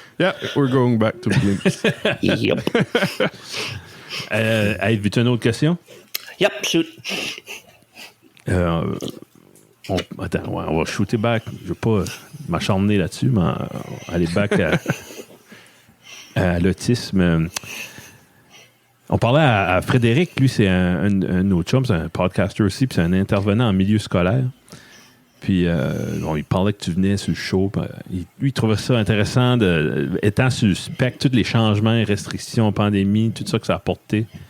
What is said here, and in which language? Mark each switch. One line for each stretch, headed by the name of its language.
English: Yeah, we're going back to blips. Yep.
French: Hey, veux-tu une autre question?
English: Yep, shoot.
French: Attends, ouais, on va shooter back. Je veux pas m'acharner là-dessus, mais aller back à l'autisme. On parlait à Frédéric, lui, c'est un autre chum, c'est un podcaster aussi, puis c'est un intervenant en milieu scolaire. Puis, il parlait que tu venais sur le show. Lui, il trouvait ça intéressant, étant sur le spectre, tous les changements, restrictions, pandémie, tout ça que ça a apporté.